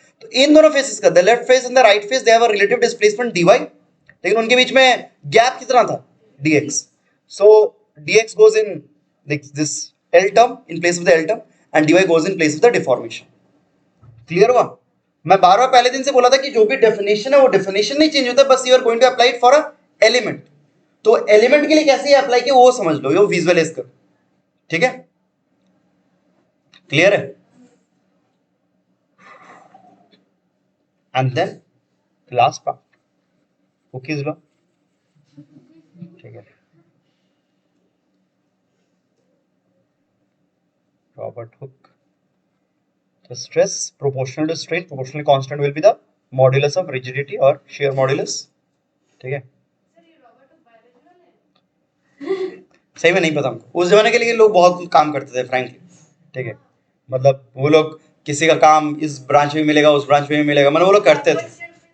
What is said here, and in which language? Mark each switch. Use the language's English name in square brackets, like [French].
[Hindi] तो इन दोनों फेसेस का, [English] the left face and the right face, they have a relative displacement [Hindi] dy, लेकिन उनके बीच में गैप कितना था, dx, [English] so dx goes in this l term in place of the l term and dy goes in place of the deformation, [Hindi] clear हुआ? मैं बार बार पहले दिन से बोला था कि जो भी डेफिनेशन है वो डेफिनेशन नहीं चेंज होता, बस [English] you are going to apply it for a element, [Hindi] तो एलिमेंट के लिए कैसे अप्लाई किया वो समझ लो, यो विजुअलाइज कर, ठीक है, क्लियर है? [English] And then last part, Hooke's law, ठीक है, Robert Hooke, the stress proportional to strain proportionally constant will be the modulus of rigidity or shear modulus, ठीक है। [Hindi] सही में नहीं पता हमको, उस जमाने के लिए लोग बहुत काम करते थे फ्रैंकली, ठीक है, मतलब वो लोग किसी का काम इस ब्रांच में मिलेगा, उस ब्रांच में मिलेगा, मतलब वो लोग करते थे।